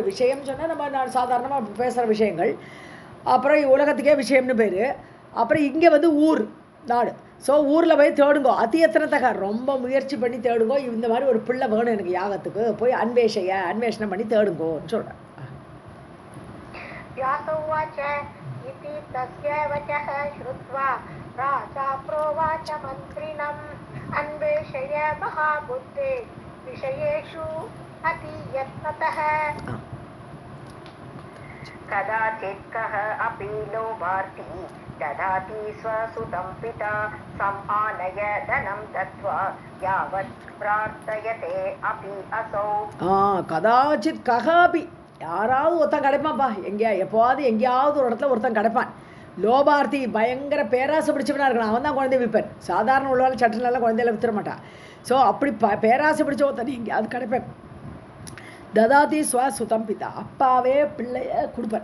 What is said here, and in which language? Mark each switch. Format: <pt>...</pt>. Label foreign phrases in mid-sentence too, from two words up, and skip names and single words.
<ta>விஷயம் சொன்னால் நம்ம சாதாரணமாக பேசுகிற விஷயங்கள், அப்புறம் உலகத்துக்கே விஷயம்னு பேர், அப்புறம் இங்கே வந்து ஊர், நாடு. ஸோ ஊரில் போய் தேடுங்கோ, அத்தியத்தனத்தக, ரொம்ப முயற்சி பண்ணி தேடுங்கோ, இந்த மாதிரி ஒரு பிள்ளை வேணும் எனக்கு யாகத்துக்கு, போய் அன்வேஷணம் பண்ணி தேடுங்கோன்னு சொல்கிறேன்.</ta> <sa>व्यासोवाच इति तस्य वचः श्रुत्वा राजा प्रोवाच मन्त्रिणम् अन्वेषय महाबुद्धे विषयेषु अतियत्नतः. कदाचित् कः अपि लोभार्थी ददाति स्वसुतं पिता समानय धनं दत्वा यावत् प्रार्थयते अपि असौ. कदाचित् कोऽपि,</sa> <ta>யாராவது ஒருத்தன் கிடைப்பான்ப்பா, எப்போவாது எங்கேயாவது ஒரு இடத்துல ஒருத்தன் கிடைப்பான். லோபார்த்தி, பயங்கர பேராசை பிடிச்சவனாக இருக்கலாம், அவன் தான் குழந்தை விற்பன். சாதாரண உள்ளவாள் சட்டனெல்லாம் குழந்தையில வித்துற மாட்டான். ஸோ அப்படி பேராசை பிடிச்ச ஒருத்தன் எங்கேயாவது கிடைப்பேன்.</ta> <sa>ददाति स्वसुतं पिता,</sa> <ta>அப்பாவே பிள்ளைய கொடுப்பேன்.</ta>